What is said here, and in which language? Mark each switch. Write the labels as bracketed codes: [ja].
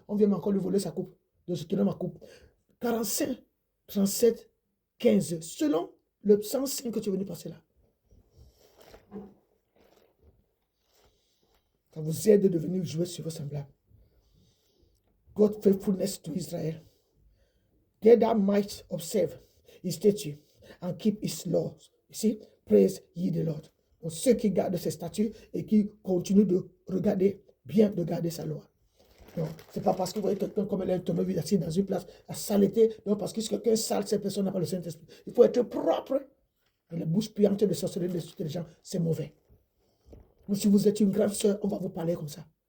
[fr] On vient encore lui voler sa coupe, de ce qu'il a ma coupe. 45, 37, 15, selon le 105 que tu es venu passer là. Ça vous aide de venir jouer sur vos semblables. [en] God faithfulness to Israel. They that might observe his statute and keep his laws. You see, praise ye the Lord. [fr] Donc, ceux qui gardent ses statuts et qui continuent de regarder, bien de garder sa loi. Non, c'est pas parce que vous voyez quelqu'un comme elle est tombé assis dans une place, la saleté, non, parce que si quelqu'un sale, cette personne n'a pas le Saint-Esprit. Il faut être propre. Et les bouches puantes de sorcellerie des gens, c'est mauvais. Mais si vous êtes une grande soeur, on va vous parler comme ça.